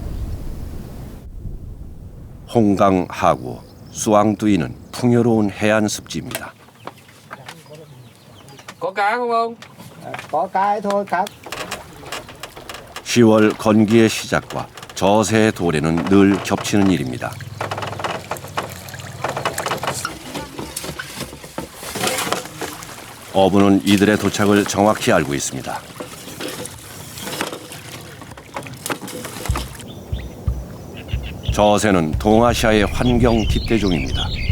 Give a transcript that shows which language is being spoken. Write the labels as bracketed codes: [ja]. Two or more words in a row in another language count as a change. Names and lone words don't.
[ko] 홍강 하구, 수앙두이는 풍요로운 해안 습지입니다. [vi] Có cá không ông? Có cá thôi cá. [ko] 10월 건기의 시작과 저새의 도래는 늘 겹치는 일입니다. 어부는 이들의 도착을 정확히 알고 있습니다. 저새는 동아시아의 환경 깃대종입니다.